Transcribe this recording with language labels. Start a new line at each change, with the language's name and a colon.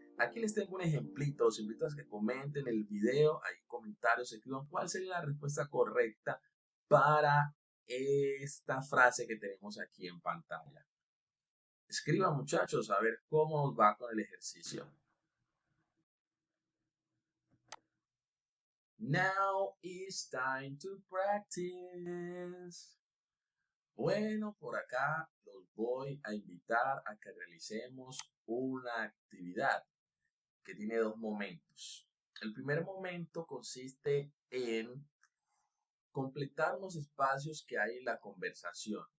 Spanish: Aquí les tengo un ejemplito, los invito a que comenten el video, hay comentarios, escriban cuál sería la respuesta correcta para esta frase que tenemos aquí en pantalla. Escriban, muchachos, a ver cómo nos va con el ejercicio.
English: Now it's time to practice.
Spanish: Bueno, por acá los voy a invitar a que realicemos una actividad que tiene dos momentos. El primer momento consiste en completar unos espacios que hay en la conversación.